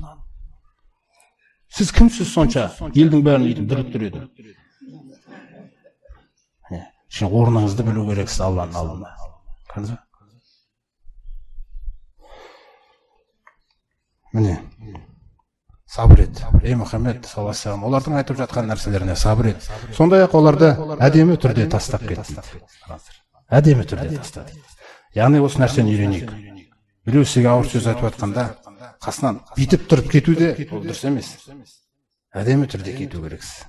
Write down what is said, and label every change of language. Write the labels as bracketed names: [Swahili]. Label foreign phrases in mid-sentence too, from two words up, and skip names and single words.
[Kazakh] Сіз кімсіз сонша? Елдің бәрін үйдің дүрліктіреді. Şimdi орныңызды білу керексіз Алланың алдында. Көрдіңіз бе? Міне, сабыр ет. [Arabic] Ей Мұхаммед صلى الله عليه وسلم, [Kazakh] олардың айтып жатқан нәрселеріне сабыр ет. Сондай-ақ оларды әдемі түрде тастап кет дейді. Әдемі түрде таста дейді. Яғни осы нәрсені үйренейік. Біреу сізге ауыр сөз айтып жатқанда, қасынан бүйтіп тұрып кету де ол дұрыс емес. Әдемі түрде кету керексіз.